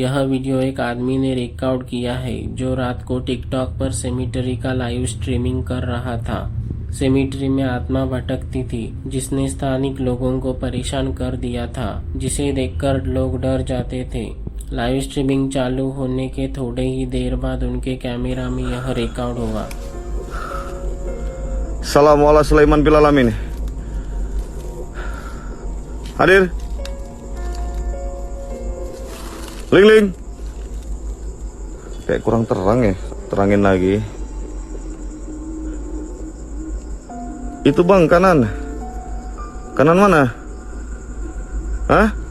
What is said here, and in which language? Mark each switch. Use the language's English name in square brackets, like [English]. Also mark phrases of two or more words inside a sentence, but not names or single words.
[Hindi] यह वीडियो एक आदमी ने रिकॉर्ड किया है जो रात को टिकटॉक पर सेमिटरी का [English] live streaming [Hindi] कर रहा था। सेमिटरी में आत्मा भटकती थी जिसने स्थानिक लोगों को परेशान कर दिया था, जिसे देखकर लोग डर जाते थे। [English] live streaming [Hindi] चालू होने के थोड़े ही देर बाद उनके कैमरा में यह रिकॉर्ड हुआ। Salam ala Sulaiman bil alamin. [Indonesian] Hadir. Ling. Kayak kurang terang ya. Terangin lagi. Itu bang, kanan. Kanan mana? Hah?